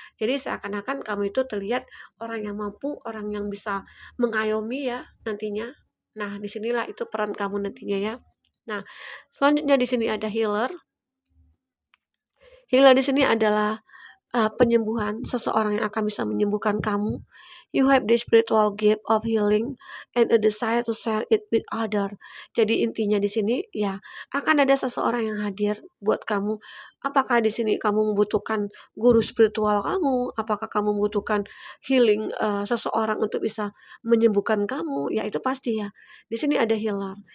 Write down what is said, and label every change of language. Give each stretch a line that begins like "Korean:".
Indonesian: Jadi seakan-akan kamu itu terlihat orang yang mampu, orang yang bisa mengayomi ya nantinya. Nah, disinilah itu peran kamu nantinya ya. Nah, selanjutnya di sini ada healer. Healer di sini adalah penyembuhan, seseorang yang akan bisa menyembuhkan kamu.
English: You have the spiritual gift of healing and a desire to share it with other.
Indonesian: Jadi intinya di sini ya akan ada seseorang yang hadir buat kamu. Apakah di sini kamu membutuhkan guru spiritual kamu? Apakah kamu membutuhkan healing seseorang untuk bisa menyembuhkan kamu? Ya itu pasti ya. Di sini ada healer.